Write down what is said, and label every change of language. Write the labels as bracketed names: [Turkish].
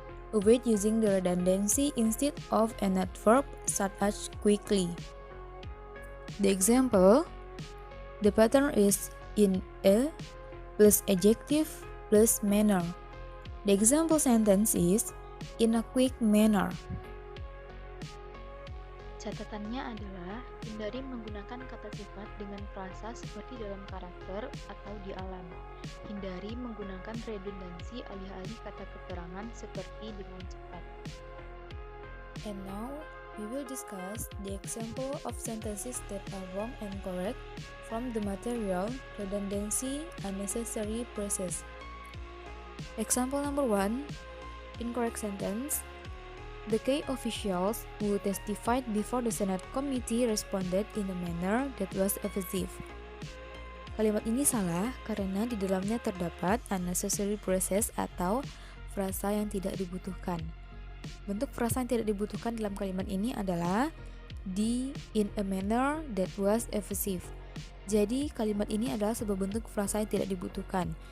[English] Avoid using the redundancy instead of an adverb such as quickly. The example, the pattern is in a plus adjective plus manner. The example sentence is in a quick manner. [Indonesian] Catatannya adalah hindari menggunakan kata sifat dengan frasa seperti dalam karakter atau di alam. Hindari menggunakan redundansi alih-alih kata keterangan seperti dengan cepat. [English] And now, we will discuss the example of sentences that are wrong and correct from the material redundancy unnecessary phrases. Example number 1, incorrect sentence. The key officials who testified before the Senate committee responded in a manner that was evasive. [Indonesian] Kalimat ini salah karena di dalamnya terdapat unnecessary phrases atau frasa yang tidak dibutuhkan. Bentuk frasa yang tidak dibutuhkan dalam kalimat ini adalah [English] in a manner that was evasive. [Indonesian] Jadi kalimat ini adalah sebuah bentuk frasa yang tidak dibutuhkan.